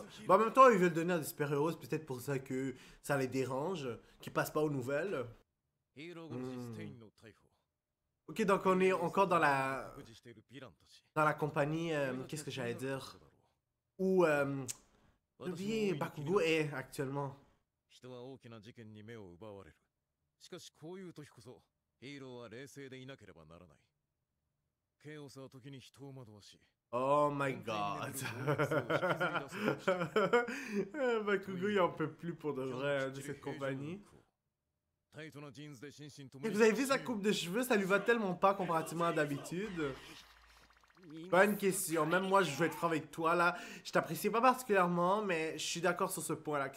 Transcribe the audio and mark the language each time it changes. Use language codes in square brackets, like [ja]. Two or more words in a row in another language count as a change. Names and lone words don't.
[fr] Bah, en même temps, ils veulent donner à des super-héros, c'est peut-être pour ça que ça les dérange, qu'ils passent pas aux nouvelles. Ok, donc on est encore dans la compagnie, qu'est-ce que j'allais dire? Où j'ai oublié Bakugo est actuellement. [ja] 人は大きな事件に目を奪われる。しかしこういう時こそヒーローは冷静でいなければならない。ケイオスは時に人を惑わし。 [en] Oh my god. [fr] Bakugo il en peut plus pour de vrai de cette compagnie. Et vous avez vu sa coupe de cheveux, ça lui va tellement pas comparativement à d'habitude. Pas une question, même moi je veux être franc avec toi là, je t'apprécie pas particulièrement, mais je suis d'accord sur ce point là.